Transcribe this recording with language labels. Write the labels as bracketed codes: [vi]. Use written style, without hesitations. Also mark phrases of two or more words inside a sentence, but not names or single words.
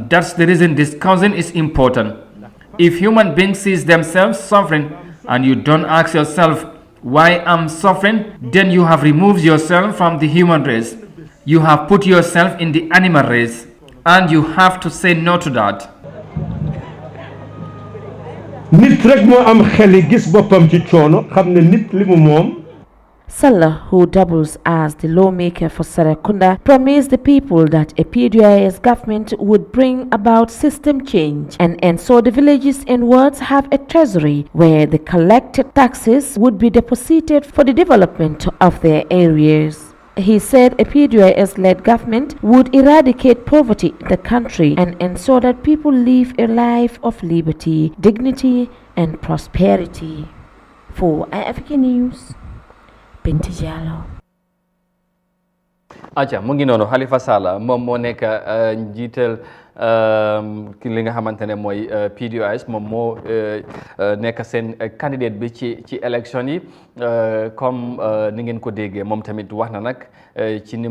[en] That's the reason discussing is important. If human beings see themselves suffering and you don't ask yourself why I'm suffering, then you have removed yourself from the human race. You have put yourself in the animal race, and you have to say no to that. [wo] nit rek moo am xeli gis boppam ci coono xam ne nit li mu moom. [en] Sallah, who doubles as the lawmaker for Serekunda, promised the people that a PDOIS government would bring about system change and so the villages and wards have a treasury where the collected taxes would be deposited for the development of their areas. He said a PDOIS-led government would eradicate poverty in the country and ensure that people live a life of liberty, dignity, and prosperity. For Eyeafrica News, Binta Jallo. [wo] aja mu ngi noonu Halifa Sallah moom moo nekk njiital ki li nga xamante ne mooy PDOIS moom moo nekk seen candidate bi ci élection yi comme ni ngeen ko déggee moom tamit wax na nag ci ni